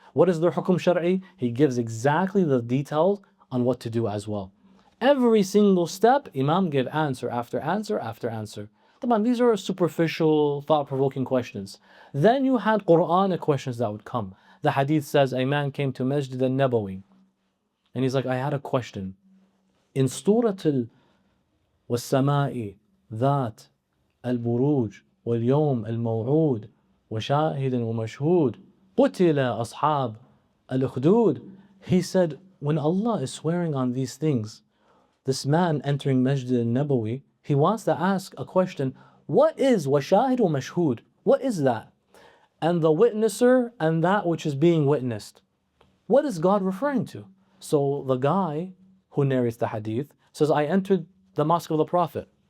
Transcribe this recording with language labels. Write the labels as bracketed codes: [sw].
[en] What is their hukum shar'i? He gives exactly the details on what to do as well. Every single step, Imam gave answer after answer after answer. Come on, these are superficial, thought-provoking questions. Then you had Quranic questions that would come. The hadith says a man came to Masjid al-Nabawi and he's like, I had a question. In Surah [ar] والسماء ذات البروج واليوم الموعود وشاهد ومشهود قتل أصحاب الأخدود. [en] He said, when Allah is swearing on these things, this man entering Masjid al-Nabawi, he wants to ask a question. What is [ar] وشاهد ومشهود? [en] What is that? And the witnesser and that which is being witnessed. What is God referring to? So the guy who narrates the hadith says, I entered the mosque of the Prophet.